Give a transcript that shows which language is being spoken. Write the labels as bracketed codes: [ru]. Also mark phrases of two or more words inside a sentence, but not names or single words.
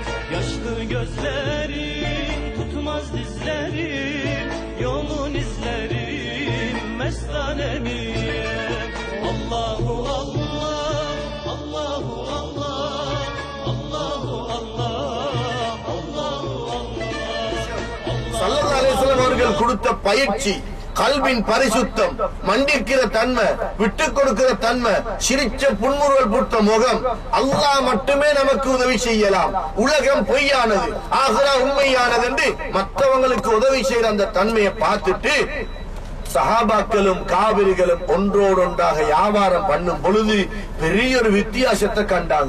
[tr] Yaşlı gözlerim tutmaz dizlerim, yoğun izlerim mestanemiyem. [ar] الله الله، الله الله، الله الله، الله الله, [ta] உலமாக்கள் கொடுத்த பயிற்சி, கல்வின் பரிசுத்தம், மண்டிக்கிற தன்மை, விட்டு கொடுக்கிற தன்மை, சிரிச்ச புன்முறுவல் புத்த முகம், அல்லாஹ் மட்டுமே நமக்கு உதவி செய்யலாம். உலகம் பொய்யானது, ஆகிரா உண்மையானது என்று மற்றவங்களுக்கு உதவி செய்யற அந்த தன்மையை பார்த்துட்டு சஹாபாக்களும் காவிரிகளும் ஒன்றோடொன்றாக வியாபாரம் பண்ணும் பொழுது பெரிய ஒரு வித்தியாசத்தை கண்டாங்க.